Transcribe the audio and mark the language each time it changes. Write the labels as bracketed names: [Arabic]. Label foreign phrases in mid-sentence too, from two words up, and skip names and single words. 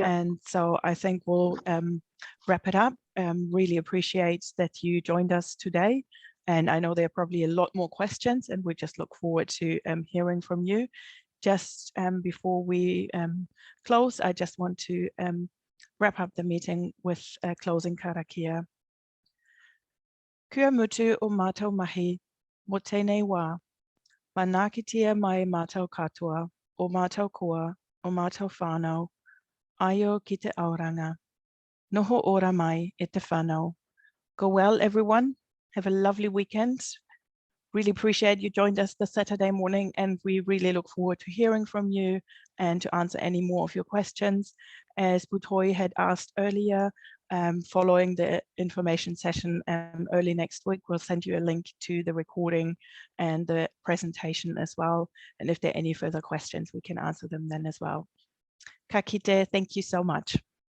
[English] And so I think we'll wrap it up. Really appreciate that you joined us today. And I know there are probably a lot more questions, and we just look forward to hearing from you. Just before we close, I just want to wrap up the meeting with a closing karakia. [Māori] Kua mutu o mātou mahi, mo tēnei wā, manakitia mai mātou katoa, o mātou koa, o mātou whānau, aio ki te auranga. Noho ora mai e te whanau. [English] Go well, everyone. Have a lovely weekend. Really appreciate you joined us this Saturday morning, and we really look forward to hearing from you and to answer any more of your questions. As Butoi had asked earlier, following the information session early next week, we'll send you a link to the recording and the presentation as well. And if there are any further questions, we can answer them then as well. [Māori] Ka kite, [English] thank you so much.